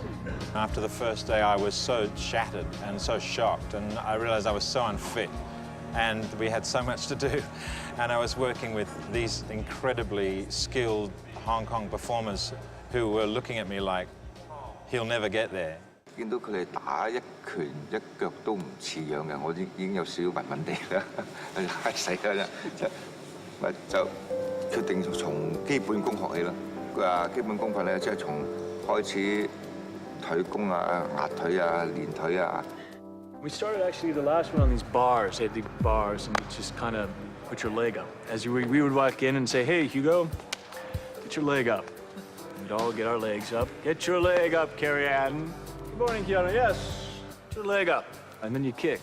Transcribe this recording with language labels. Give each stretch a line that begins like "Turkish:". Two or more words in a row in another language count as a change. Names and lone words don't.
English: After the first day, I was so shattered and so shocked, and I realized I was so unfit, and we had so much to do. And I was working with these incredibly skilled Hong Kong performers who were looking at me like, he'll never get there.
Cantonese: 見到佢哋打一拳一腳都唔似樣嘅，我已經有少少暈暈地啦，係死啦啫，就決定從基本功學起啦。基本功法咧，即係從開始腿功啊、壓腿啊、練腿啊。
English: We started actually the last one on these bars. They had the bars, and you just kind of put your leg up. We would walk in and say, "Hey, Hugo, get your leg up." We'd all get our legs up. Get your leg up, Carrie Ann. Good morning, Keanu. Yes, get your leg up. And then you kick.